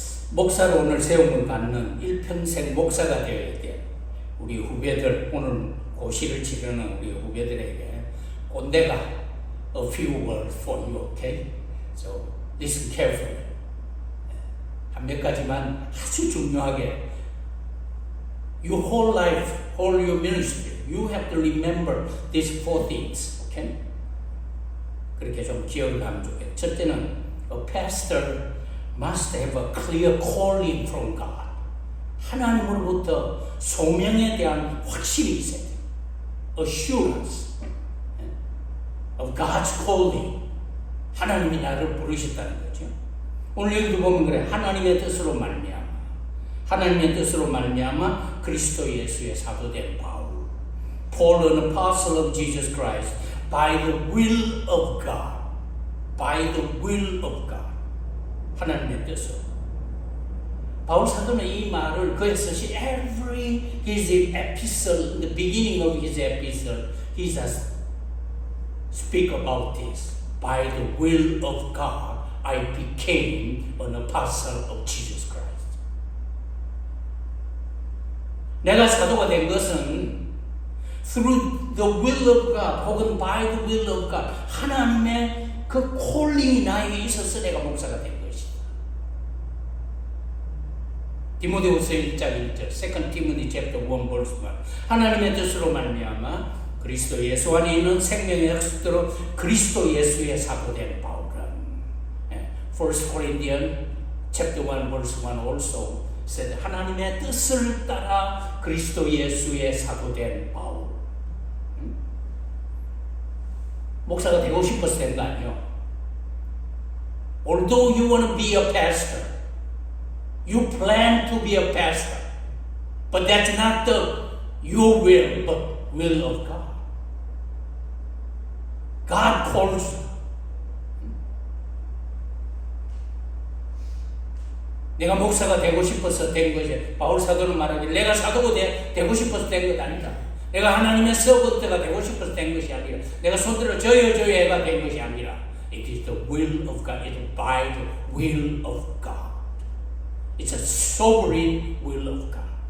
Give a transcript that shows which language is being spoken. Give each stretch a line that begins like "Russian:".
Korean: 목사로 오늘 세움을 받는 일평생 목사가 되어야 돼. 우리 후배들 오늘 고시를 치르는 우리 후배들에게 꼰대가
English: a few words for you, okay? So listen carefully.
Korean: 한 몇 가지만 아주 중요하게
English: your whole life, whole your ministry, you have to remember these 4 things, okay?
Korean: 그렇게 좀 기억을 하면 좋겠어요. 첫째는
English: A pastor must have a clear calling from God.
Korean: 하나님으로부터 소명에 대한 확신이 있어야 돼요.
English: Assurance of God's calling.
Korean: 하나님이 나를 부르셨다는 거죠. 오늘 여기도 보면 그래. 하나님의 뜻으로 말미암아. 하나님의 뜻으로 말미암아 그리스도 예수의 사도된 바울.
English: Paul, an apostle of Jesus Christ, by the will of God. By the will of God.
Korean: 하나님의 뜻으로. 바울 사도는 이 말을 그의 쓰신
English: his epistle, in the beginning of his epistle, he does speak about this. By the will of God, I became an apostle of Jesus Christ.
Korean: 내가 사도가 된 것은
English: through the will of God,
Korean: 혹은
English: by the will of God,
Korean: 하나님의 그 콜링이 나에게 있어서 내가 목사가 된 것이다. 디모데후서 1장 1절,
English: 2 Timothy chapter 1 verse 1.
Korean: 하나님의 뜻으로 말미암아 그리스도 예수 안에 있는 생명의 약속대로 그리스도 예수의 사도된 바울은
English: 1 Corinthians chapter 1 verse 1 also said
Korean: 하나님의 뜻을 따라 그리스도 예수의 사도된 바울. 목사가 되고 싶어서 된 거 아니에요.
English: Although you want to be a pastor, you plan to be a pastor, but that's not your will, but will of God. God calls you.
Korean: 내가 목사가 되고 싶어서 된 것이 바울 사도는 말하길 내가 사도가 되고 싶어서 된 것 아니다. 내가 하나님의 서번트가 되고 싶어서 된 것이 아니라 내가 손들어 저여가 된 것이 아니라
English: It is the will of God.
Korean: It is by the will of God.
English: It's a sovereign will of God.